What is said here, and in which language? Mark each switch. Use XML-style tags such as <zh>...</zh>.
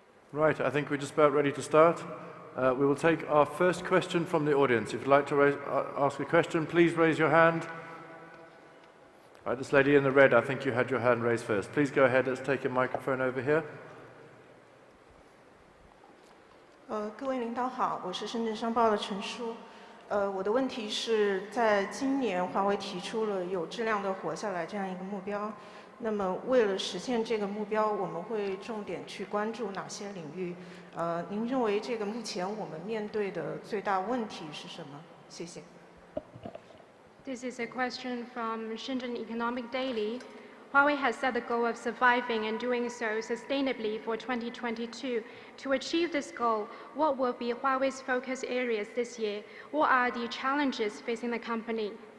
<en>Right, I think we're just about ready to start. We will take our first question from the audience. If you'd like to ask a question, please raise your hand. Right, this lady in the red, I think you had your hand raised first. Please go ahead, let's take a microphone over here.</en> <zh>各位领导好，我是深圳商报的陈舒。我的问题是在今年，华为提出了有质量的活下来这样一个目标。那么，为了实现这个目标，我们会重点去关注哪些领域？您认为这个目前我们面对的最大问题是什么？谢谢。</zh> <en>This is a question from Shenzhen Economic Daily. Huawei has set the goal of surviving and doing so sustainably for 2022. To achieve this goal, what will be Huawei's focus areas this year? What are the challenges facing the company?</en>